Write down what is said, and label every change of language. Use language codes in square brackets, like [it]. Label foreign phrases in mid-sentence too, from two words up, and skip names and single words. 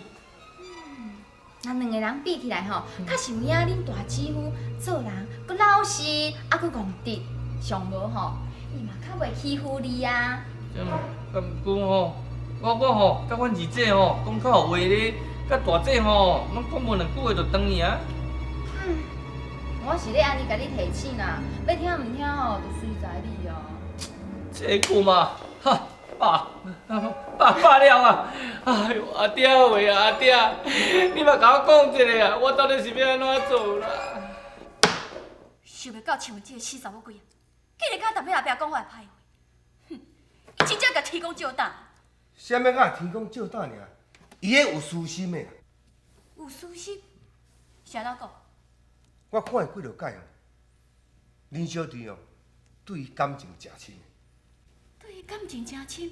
[nan] 那两个人比起来吼，较是有影恁大姊夫做人佫老实，啊佫憨直，上无吼，伊嘛较袂欺负你啊。毋过吼，我吼甲阮二姐吼讲较有话咧，甲大姐吼拢讲无两句话就断去啊。我是咧安尼甲你提醒啦，要听毋听吼，就随在你哦。这句嘛，哈，罢了啊！哎呦，阿爹喂啊，阿爹，你嘛甲我讲一下啊，我到底是要安怎做啦？想袂到像这个死查某鬼啊，竟然甲逐尾后壁讲我的歹话，哼！伊真正甲天公照胆。啥物甲天公照胆尔？伊迄有私心的。有私心？啥人讲？我看伊几落摆哦，恁小弟哦，对伊感情诚深。对伊感情真深。